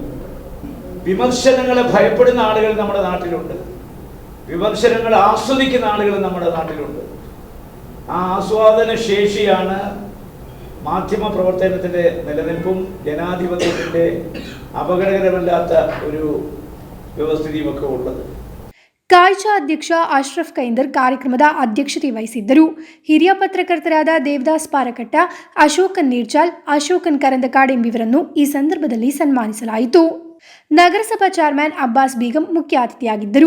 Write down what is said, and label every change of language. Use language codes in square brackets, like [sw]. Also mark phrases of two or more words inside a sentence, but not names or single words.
[ml] വിമർശനങ്ങളെ ഭയപ്പെടുന്ന ആളുകൾ നമ്മുടെ നാട്ടിലുണ്ട്, വിമർശനങ്ങൾ ആസ്വദിക്കുന്ന ആളുകൾ നമ്മുടെ നാട്ടിലുണ്ട്. ആ ആസ്വാദന ശേഷിയാണ് മാധ്യമ പ്രവർത്തനത്തിൻ്റെ നിലനിൽപ്പും ജനാധിപത്യത്തിൻ്റെ അപകടകരമല്ലാത്ത ഒരു വ്യവസ്ഥിതിയുമൊക്കെ ഉള്ളത്. [kn] ಕಾಯ್ಜ ಅಧ್ಯಕ್ಷ ಅಶ್ರಫ್ ಕೈಂದರ್ ಕಾರ್ಯಕ್ರಮದ ಅಧ್ಯಕ್ಷತೆ ವಹಿಸಿದ್ದರು. ಹಿರಿಯ ಪತ್ರಕರ್ತರಾದ ದೇವದಾಸ್ ಪಾರಕಟ್ಟ, ಅಶೋಕನ್ ನೀರ್ಜಾಲ್, ಅಶೋಕನ್ ಕರಂದಕಾಡ್ ಎಂಬಿವರನ್ನು ಈ ಸಂದರ್ಭದಲ್ಲಿ ಸನ್ಮಾನಿಸಲಾಯಿತು. ನಗರಸಭಾ ಚೇರ್ಮನ್ ಅಬ್ಬಾಸ್ ಬೇಗಂ ಮುಖ್ಯ ಅತಿಥಿಯಾಗಿದ್ದರು.